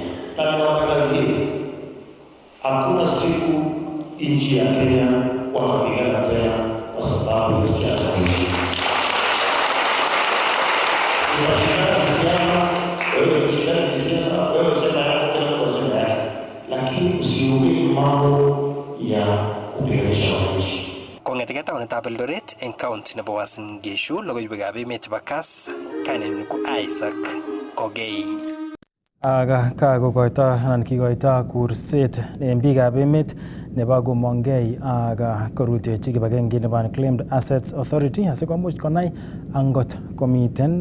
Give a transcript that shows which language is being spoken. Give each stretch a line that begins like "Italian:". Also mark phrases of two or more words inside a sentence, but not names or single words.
Swahili: Na niwatangazie hakuna siku nchi ya Kenya watapigana tena kwa sababu ya siasa hizi. Tunashindana kisiasa, wewe tushindane kisiasa, wewe sema yako kila mtu asema yake. lakini usihubiri mambo ya kupiganisha wananchi.
Kalenjin: Kong'eteke taonitab Eldoret eng county nebo Uasin Gishu, logoiwekab emet chebo Kass, kainenyin ko Isaac Kogei. Kakokoito anan kikoito kurset en biikab emet nebo komongei ak korutechi kibagenge nebo Unclaimed Assets Authority asikomuch konai angot komiten